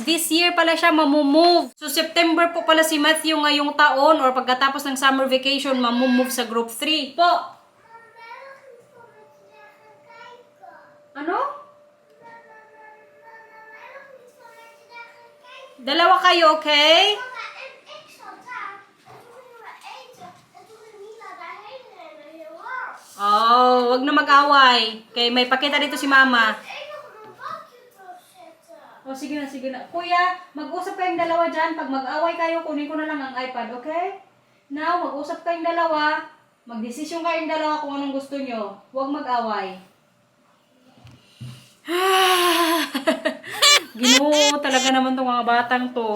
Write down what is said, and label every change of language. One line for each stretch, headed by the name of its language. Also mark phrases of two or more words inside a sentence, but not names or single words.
English: This year
Filipino: pala siya mamumove. So September po pala si Matthew ngayong taon or pagkatapos ng
English: summer vacation
Filipino: mamumove sa group 3. Po. Ano? Dalawa kayo, okay? Mama,
Dutch: en ik zat daar. En toen gingen we eten. En toen ging Mila daarheen rennen. Heel hard.
Filipino: Oh, wag na mag-away. Okay, may pakita dito si Mama.
Dutch: Ik nog op een bakje terugzetten.
Filipino: Oh, sige na. Kuya, mag-usap kayong dalawa dyan. Pag mag-away kayo, kunin ko na lang ang iPad, okay? Now, mag-usap kayong dalawa. Mag-desisyon kayong dalawa kung anong gusto nyo. Huwag mag-away. Ginoo talaga naman tong mga batang to.